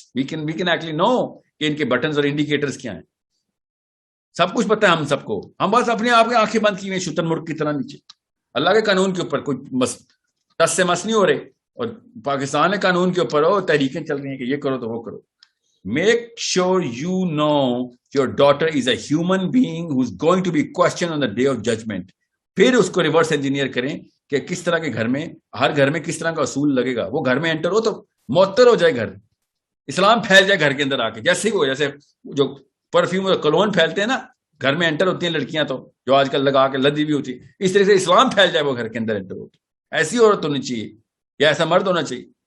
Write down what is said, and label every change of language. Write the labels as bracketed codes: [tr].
[en] we can actually know [ur] کہ ان کے buttons اور انڈیکیٹرز کیا ہیں. سب کچھ پتا ہے ہم سب کو, ہم بس اپنے آپ کی آنکھیں بند کی ہوئی شتر مرغ کی طرح نیچے. اللہ کے قانون کے اوپر کوئی ٹس سے مس نہیں ہو رہے, اور پاکستان کے قانون کے اوپر وہ تحریکیں چل رہی ہیں کہ یہ کرو تو وہ کرو. [en] Make sure you know your daughter is a human being who is going to be questioned on the day of judgment. [ur] پھر اس کو ریورس انجینئر کریں کہ کس طرح کے گھر میں, ہر گھر میں کس طرح کا اصول لگے گا. وہ گھر میں انٹر ہو تو معطر ہو جائے گھر, اسلام پھیل جائے گھر کے اندر آ کے, جیسے ہی وہ, جیسے جو پرفیوم اور کولون پھیلتے ہیں نا گھر میں انٹر ہوتی ہیں لڑکیاں تو جو آج کل لگا کے لدی بھی ہوتی ہے, اس طرح سے اسلام پھیل جائے وہ گھر کے اندر انٹر ہوتی, ایسی عورت ہونی چاہیے یا ایسا مرد ہونا چاہیے.